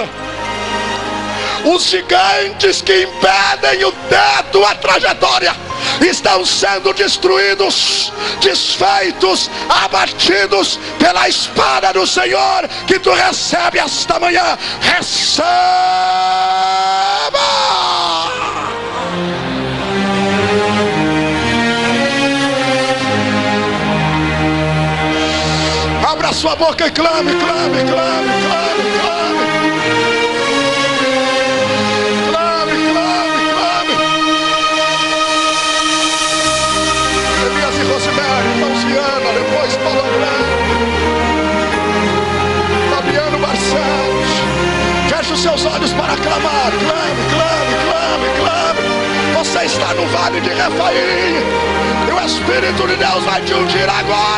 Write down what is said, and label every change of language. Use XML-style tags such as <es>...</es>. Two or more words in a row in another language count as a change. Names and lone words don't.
<pt>Os gigantes que impedem o teto, a trajetória, estão sendo destruídos, desfeitos, abatidos pela espada do Senhor que tu recebe esta manhã. Receba! Abra sua boca e clame, clame, clame, clame, clame. Pausiana, depois Paulo André, Fabiano Barcelos. Feche os seus olhos para clamar. Clame, clame, clame, clame. Você está no vale de Refaim. E o Espírito de Deus vai te ungir agora.</pt>